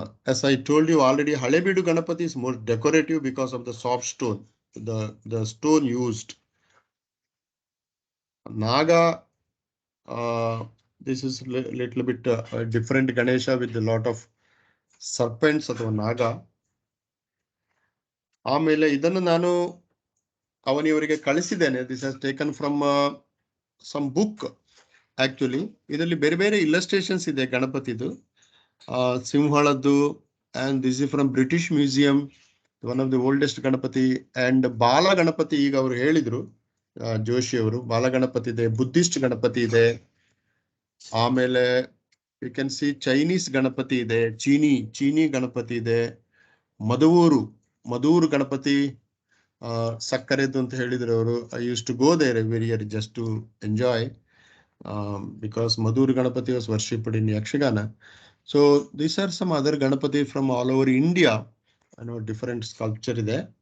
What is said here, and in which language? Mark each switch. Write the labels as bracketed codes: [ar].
[en] As I told you already, Halebeedu Ganapati is more decorative because of the soft stone, the stone used. Naga, this is little bit different Ganesha with a lot of serpents [kn] ಅಥವಾ ನಾಗ. ಆಮೇಲೆ ಇದನ್ನು ನಾನು ಅವನಿಯವರಿಗೆ ಕಳಿಸಿದ್ದೇನೆ. [en] This has taken from some book actually. [kn] ಇದರಲ್ಲಿ ಬೇರೆ ಬೇರೆ ಇಲ್ಲಸ್ಟ್ರೇಷನ್ಸ್ ಇದೆ ಗಣಪತಿದು, ಸಿಂಹಳದ್ದು, [en] and this is from British Museum, one of the oldest [kn] Ganapati. and ಬಾಲ ಗಣಪತಿ, ಈಗ ಅವರು ಹೇಳಿದ್ರು ಜೋಶಿ ಅವರು, ಬಾಲ ಗಣಪತಿ ಇದೆ, ಬುದ್ಧಿಸ್ಟ್ ಗಣಪತಿ ಇದೆ. ಆಮೇಲೆ [en] you can see [kn] Chinese Ganapati ಇದೆ, ಚೀನಿ ಗಣಪತಿ ಇದೆ, ಮಧೂರು ಗಣಪತಿ, ಸಕ್ಕರೆದು ಅಂತ ಹೇಳಿದ್ರು ಅವರು. [en] I use to go there every year just to enjoy, because Madhur Ganapati was worshipped in Yakshagana. So these are some other Ganapati from all over India. I know different sculpture ಇದೆ.